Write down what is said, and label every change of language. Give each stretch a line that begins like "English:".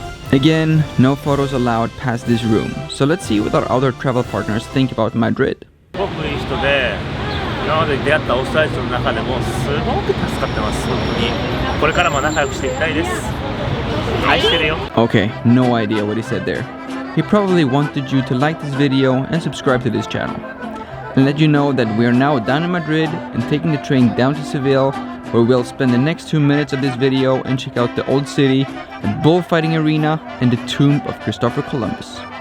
English: Again, no photos allowed past this room, so let's see what our other travel partners think about Madrid.
Japanese: すごくいい人で、今まで出会ったオーストラリア人の中でもすごく助かってます、本当に。これからも仲良くしていきたいです。愛してるよ。
English: Okay, no idea what he said there. He probably wanted you to like this video and subscribe to this channel. And let you know that we are now done in Madrid and taking the train down to Seville, where we'll spend the next 2 minutes of this video and check out the old city, the bullfighting arena, and the tomb of Christopher Columbus.